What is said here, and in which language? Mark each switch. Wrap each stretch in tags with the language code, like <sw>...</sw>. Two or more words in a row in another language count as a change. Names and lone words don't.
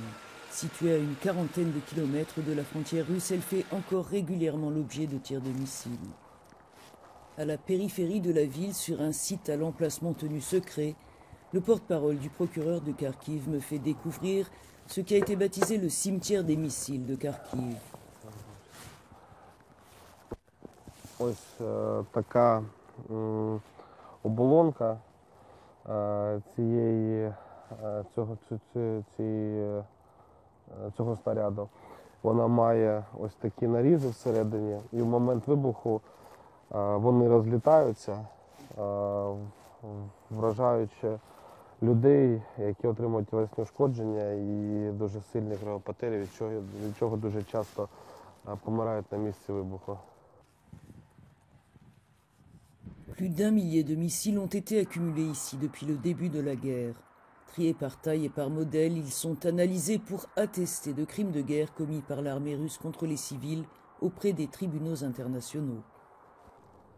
<fr>Située à une quarantaine de kilomètres de la frontière russe, elle fait encore régulièrement l'objet de tirs de missiles. À la périphérie de la ville, sur un site à l'emplacement tenu secret, le porte-parole du procureur de Kharkiv me fait découvrir ce qui a été baptisé le cimetière des missiles de Kharkiv.</fr> <uk>Ось така оболонка цього снаряду. Вона має ось такі нарізи всередині, і в момент вибуху вони розлітаються, вражаючи людей, які отримують тілесні ушкодження і дуже сильні кровопотері, від чого дуже часто помирають на місці вибуху.</uk> <fr>Plus d'1 millier de missiles ont été accumulés ici depuis le début de la guerre. Triés par taille et par modèle, ils sont analysés pour attester de crimes de guerre commis par l'armée russe contre les civils auprès des tribunaux internationaux.</fr>